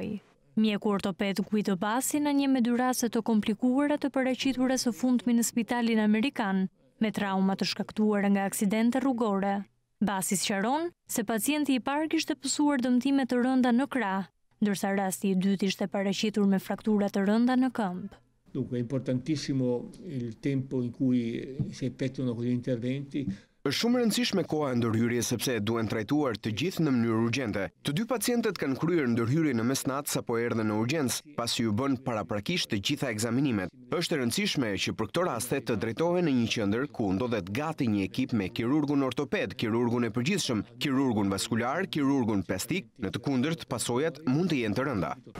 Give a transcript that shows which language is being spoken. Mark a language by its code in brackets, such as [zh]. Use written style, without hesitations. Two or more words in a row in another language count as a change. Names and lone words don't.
[sq] Mjeku ortoped Guido Bassi na njeh me 2 raste të komplikuara të paraqitura së fundmi në Spitalin Amerikan, me trauma të shkaktuara nga aksidente rrugore. Bassi sqaron se pacienti i parë kishte pësuar dëmtime të rënda në krah, ndërsa rasti i dytë ishte paraqitur me fraktura të rënda në këmbë. [it] Dunque è importantissimo il tempo in cui si effettuano quegli interventi. [sq] Është shumë e rëndësishme koha e ndërhyrjes sepse duhen trajtuar të gjithë në mënyrë urgjente. Të 2 pacientët kanë kryer ndërhyrjen në mesnatë sapo erdhën në urgjencë, pasi u bën paraprakisht të gjitha ekzaminimet. Është e rëndësishme që për këto raste të drejtohen në një qendër ku ndodhet gati një ekip me kirurgun ortoped, kirurgun e përgjithshëm, kirurgun vaskular, kirurgun plastik, në të kundërt pasojat mund të jenë të rënda.